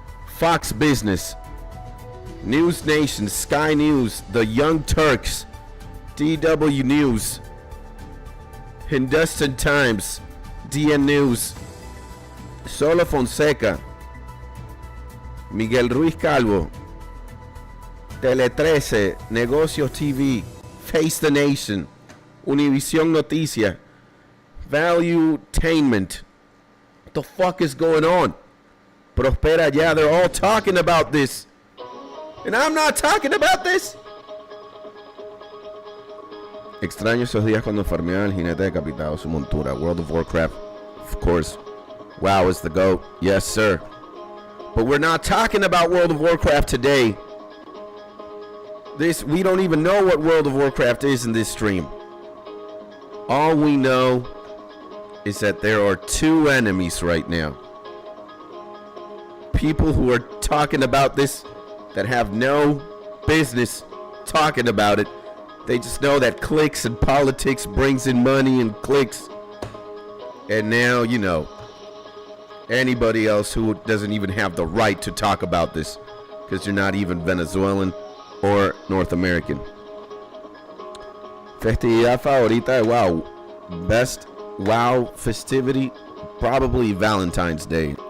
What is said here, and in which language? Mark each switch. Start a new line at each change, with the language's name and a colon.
English: Fox Business, News Nation, Sky News, The Young Turks, DW News, Hindustan Times, DN News, Solo Fonseca, Miguel Ruiz Calvo, Tele 13, Negocios TV, Face the Nation, Univision Noticia, Valuetainment. What the fuck is going on? Prospera ya, they're all talking about this. And I'm not talking about this.
Spanish: Extraño esos días cuando farmeaba el jinete decapitado su montura.
English: World of Warcraft, of course. WoW is the GOAT. Yes, sir. But we're not talking about World of Warcraft today. We don't even know what World of Warcraft is in this stream. All we know is that there are two enemies right now. People who are talking about this that have no business talking about it. They just know that clicks and politics brings in money and clicks. And now, you know, anybody else who doesn't even have the right to talk about this because you're not even Venezuelan or North American.
Spanish: Festividad favorita de WoW.
English: Best WoW festivity, probably Valentine's Day.